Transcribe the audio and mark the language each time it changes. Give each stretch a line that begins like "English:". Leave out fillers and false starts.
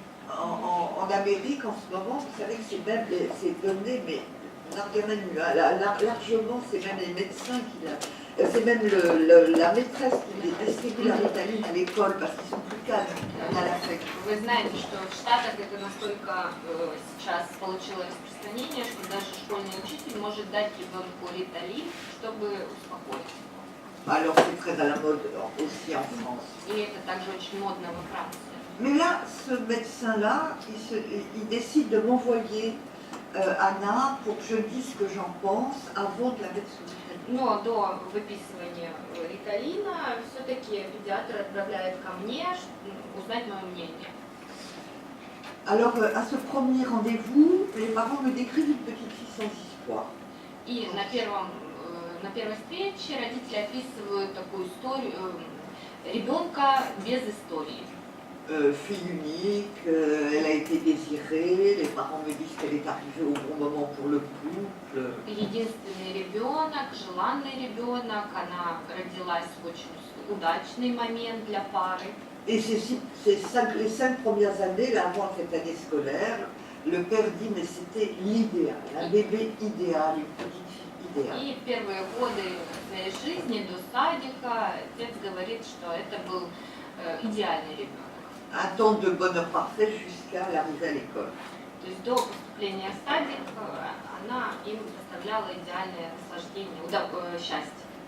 French: En Amérique, en ce moment, vous savez que c'est donné, mais largement, c'est même les médecins qui c'est même la maîtresse qui distribue la Ritaline à l'école parce qu'ils sont plus calmes à l'affect.
Russian: Вы знаете, что в Штатах это настолько сейчас получило распространение, что даже школьный учитель может дать ребенку риталин, чтобы успокоить.
French: Alors c'est très à la mode aussi en France.
Russian: И это также очень модно во Франции.
French: Mais là, ce médecin-là, il décide de m'envoyer Anna pour que je dise ce que j'en pense avant de la mettre sous Ritaline.
Russian: Но до выписывания риталина все-таки педиатр отправляет ко мне узнать мое мнение.
French: Alors, à ce premier rendez-vous, les parents me décrivent une petite fille sans histoire.
Russian: И на первой встрече родители описывают такую историю ребенка без истории.
French: Fille unique, elle a été désirée, les parents me disent qu'elle est arrivée au bon moment pour le couple.
Russian: Единственный ребенок, желанный ребенок, она родилась в очень удачный момент для пары.
French: Et les 5 premières années, là, avant cette année scolaire, le père dit mais c'était l'idéal, un bébé idéal, une petite fille idéale.
Russian: И первые годы своей жизни до садика отец говорит, что это был идеальный ребенок.
French: un temps de bonheur parfait jusqu'à l'arrivée à l'école.
Russian: То есть до поступления в садик она им доставляла идеальное наслаждение, счастье.